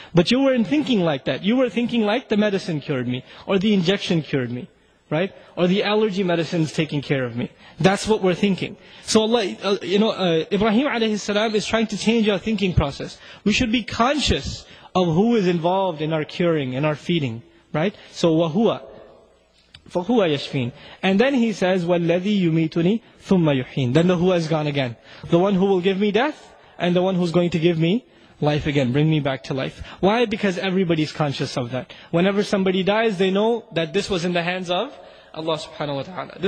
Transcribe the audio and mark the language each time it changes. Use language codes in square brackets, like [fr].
[en] But you weren't thinking like that. You were thinking like the medicine cured me, or the injection cured me, right? Or the allergy medicine's taking care of me. That's what we're thinking. So Allah, Ibrahim alayhi salam is trying to change our thinking process. We should be conscious of who is involved in our curing, in our feeding, right? [ar] So وَهُوَ فَهُوَ يَشْفِينَ. [en] And then he says, [ar] وَالَّذِي يُمِيتُنِي ثُمَّ يُحْيِينَ. [en] Then the who has gone again. The one who will give me death, and the one who's going to give me life again, bring me back to life. Why? Because everybody's conscious of that. Whenever somebody dies, they know that this was in the hands of Allah subhanahu wa ta'ala.